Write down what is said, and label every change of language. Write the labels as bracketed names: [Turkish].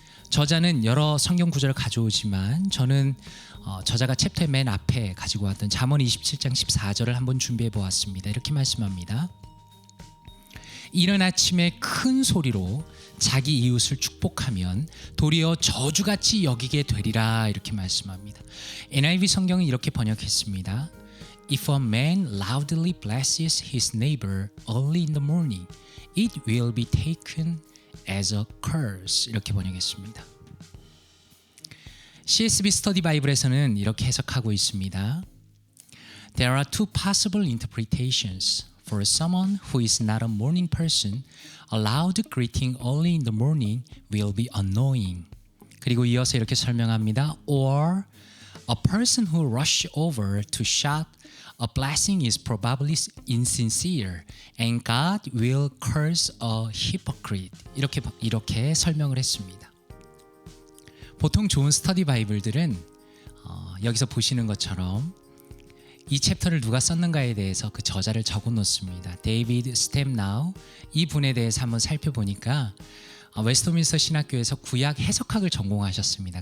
[Korean] 저자는 여러 성경 구절을 가져오지만 저는 저자가 챕터의 맨 앞에 가지고 왔던 잠언 27장 14절을 한번 준비해 보았습니다. 이렇게 말씀합니다. 이른 아침에 큰 소리로 자기 이웃을 축복하면 도리어 저주같이 여기게 되리라 이렇게 말씀합니다. NIV 성경은 이렇게 번역했습니다. [English] If a man loudly blesses his neighbor early in the morning, it will be taken as a curse. [Korean] 이렇게 번역했습니다. CSB 스터디 바이블에서는 이렇게 해석하고 있습니다. [English] There are two possible interpretations. For someone who is not a morning person, a loud greeting early in the morning will be annoying. [Korean] 그리고 이어서 이렇게 설명합니다. [English] Or a person who rushes over to shout a blessing is probably insincere and God will curse a hypocrite. [Korean] 이렇게 설명을 했습니다. 보통 좋은 스터디 바이블들은 여기서 보시는 것처럼 이 챕터를 누가 썼는가에 대해서 그 저자를 적어 놓습니다. 데이비드 스텝나우 이 분에 대해서 한번 살펴보니까 웨스트민스터 신학교에서 구약 해석학을 전공하셨습니다.